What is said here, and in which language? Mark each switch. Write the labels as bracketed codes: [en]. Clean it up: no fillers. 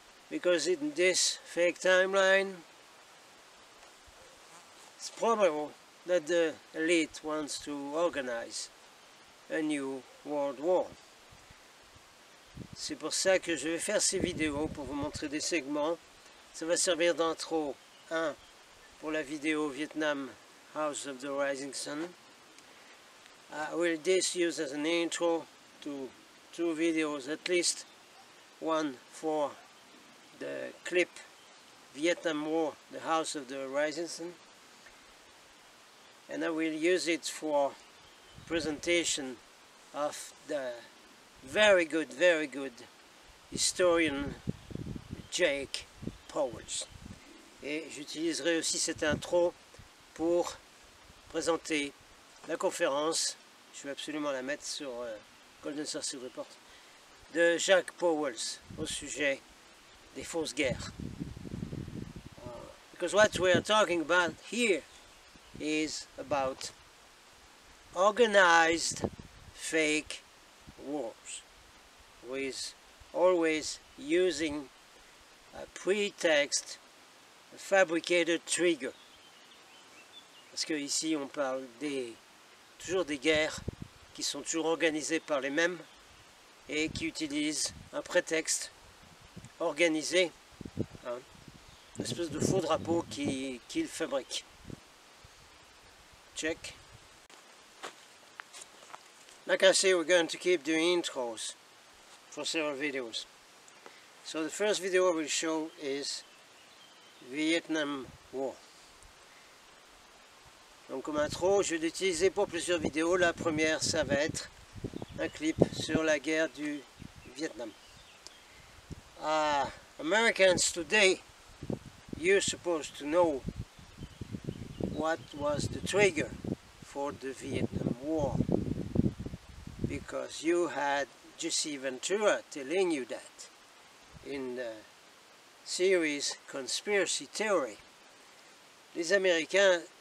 [en] Because in this fake timeline, it's probable that the elite wants to organize a new world war. [fr] C'est pour ça que je vais faire ces vidéos, pour vous montrer des segments. Ça va servir d'intro, un, pour la vidéo Vietnam House of the Rising Sun. [en] I will this use as an intro to two videos, at least one for the clip Vietnam War, the House of the Rising Sun, and I will use it for presentation of the very good historian Jake Powers. [fr] Et j'utiliserai aussi cette intro pour présenter la conférence, je vais absolument la mettre sur Golden Circle Report, de Jake Powers au sujet des fausses guerres. [en] Because what we are talking about here is about organized fake wars, with always using a pretext, a fabricated trigger. [fr] Parce que ici on parle toujours des guerres qui sont toujours organisées par les mêmes et qui utilisent un prétexte organisé, hein, une espèce de faux drapeau qu'ils fabriquent. [en] Check. Like I say, we're going to keep doing intros for several videos. So the first video I will show is Vietnam War. [fr] Donc comme intro, je vais l'utiliser pour plusieurs vidéos. La première, ça va être un clip sur la guerre du Vietnam. [en] Americans today, you're supposed to know what was the trigger for the Vietnam War, because you had Jesse Ventura telling you that in the series Conspiracy Theory. [fr] Les Américains